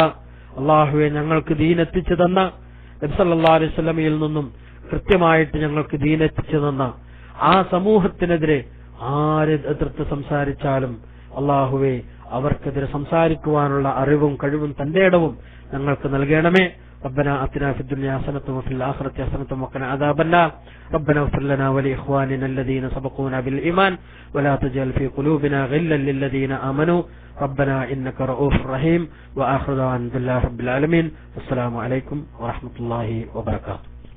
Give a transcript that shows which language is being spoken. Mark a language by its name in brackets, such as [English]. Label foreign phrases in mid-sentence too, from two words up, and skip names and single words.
[Malayalam] അള്ളാഹുവെ, ഞങ്ങൾക്ക് ദീനെത്തിച്ചു തന്ന നബി [Arabic] صلى الله عليه [Malayalam] വസല്ലമയിൽ നിന്നും കൃത്യമായിട്ട് ഞങ്ങൾക്ക് ദീനെത്തിച്ചു തന്ന ആ സമൂഹത്തിനെതിരെ ആര് എതിർത്ത് സംസാരിച്ചാലും അള്ളാഹുവെ അവർക്കെതിരെ സംസാരിക്കുവാനുള്ള അറിവും കഴിവും തന്റെ ഇടവും ഞങ്ങൾക്ക് നൽകണമേ. [Arabic] ربنا آتنا في الدنيا حسنة وفي الآخرة حسنة وقنا عذاب النار. ربنا اغفر لنا ولإخواننا الذين سبقونا بالإيمان ولا تجعل في قلوبنا غلا للذين آمنوا ربنا إنك رؤوف رحيم. وآخر دعوانا الحمد لله رب العالمين. السلام عليكم ورحمة الله وبركاته.